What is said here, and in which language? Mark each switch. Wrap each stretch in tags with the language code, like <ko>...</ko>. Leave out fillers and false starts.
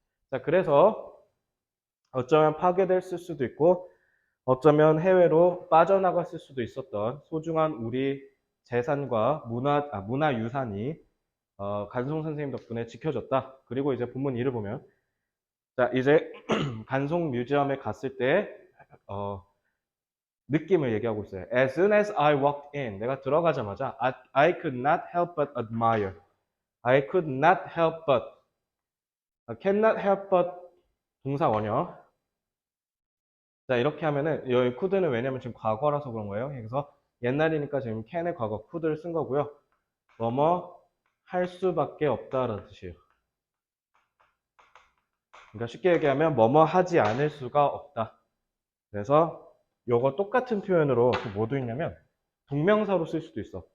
<ko>자, 그래서 어쩌면 파괴됐을 수도 있고, 어쩌면 해외로 빠져나갔을 수도 있었던 소중한 우리 재산과 문화유산이 간송 선생님 덕분에 지켜졌다. 그리고 이제 본문 2를 보면, 자, 이제 간송 뮤지엄에 갔을 때, 느낌을 얘기하고 있어요.</ko> <en>As soon as I walked in,</en> <ko>내가 들어가자마자</ko> <en>I could not help but admire. I could not help but. cannot help but</en> <ko>동사 원형. 자, 이렇게 하면은 여기 could는 왜냐면 지금 과거라서 그런 거예요. 그래서 옛날이니까 지금 can의 과거 could를 쓴 거고요. 뭐뭐 할 수밖에 없다라는 뜻이에요. 그러니까 쉽게 얘기하면 뭐뭐 하지 않을 수가 없다. 그래서 요거 똑같은 표현으로 또 뭐도 있냐면 동명사로 쓸 수도 있어.</ko>